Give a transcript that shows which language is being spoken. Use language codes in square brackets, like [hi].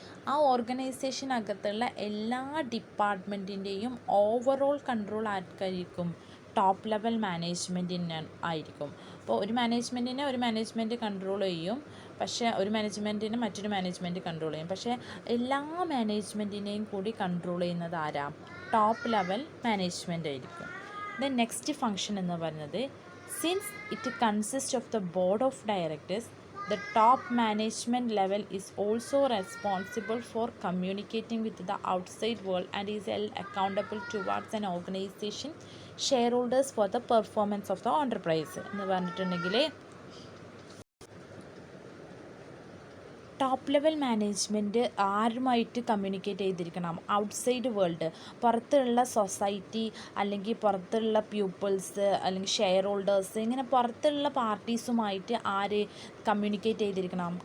[ml] ആ ഓർഗനൈസേഷനകത്തുള്ള എല്ലാ ഡിപ്പാർട്ട്മെൻറ്റിൻ്റെയും overall control ആർക്കായിരിക്കും? Top level മാനേജ്മെൻറ്റിന് ആയിരിക്കും. അപ്പോൾ ഒരു മാനേജ്മെൻറ്റ് കൺട്രോൾ ചെയ്യും, പക്ഷേ ഒരു മാനേജ്മെൻറ്റിനെ മറ്റൊരു മാനേജ്മെൻറ്റ് കൺട്രോൾ ചെയ്യും. പക്ഷേ എല്ലാ മാനേജ്മെൻറ്റിനെയും കൂടി കൺട്രോൾ ചെയ്യുന്നത് ആരാ? ടോപ്പ് ലെവൽ മാനേജ്മെൻറ്റ് ആയിരിക്കും. [en] Then next function എന്ന് പറയുന്നത് since it consist of the board of directors, the top management level is also responsible for communicating with the outside world and is held accountable towards an organization shareholders for the performance of the enterprise. [ml] എന്ന് പറഞ്ഞിട്ടുണ്ടെങ്കിൽ top level management ആരുമായിട്ട് communicate ചെയ്തിരിക്കണം? Outside world, പുറത്തുള്ള society അല്ലെങ്കിൽ പുറത്തുള്ള people's അല്ലെങ്കിൽ share holders, ഇങ്ങനെ പുറത്തുള്ള പാർട്ടീസുമായിട്ട് ആര് കമ്മ്യൂണിക്കേറ്റ് ചെയ്തിരിക്കണം?